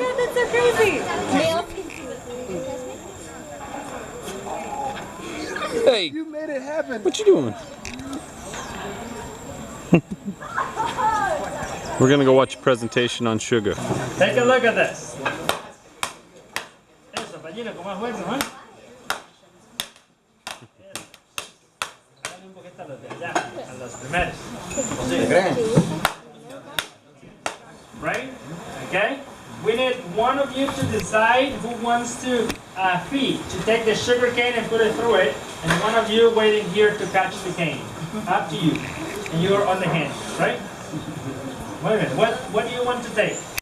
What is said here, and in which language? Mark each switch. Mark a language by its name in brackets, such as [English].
[English] my god, that's so crazy. Male Hey, You made it happen. what you doing? We're gonna go watch a presentation on sugar. Take a look at this. [Spanish] Eso, Pallino, con más fuerza, ¿no? Dale un poquito a los de allá, a los primeros. [English] Right? Okay? We need one of you to decide who wants to feed, to take the sugar cane and put it through it, and one of you waiting here to catch the cane. Up to you. And you're on the hand, right? Wait a minute, what do you want to take?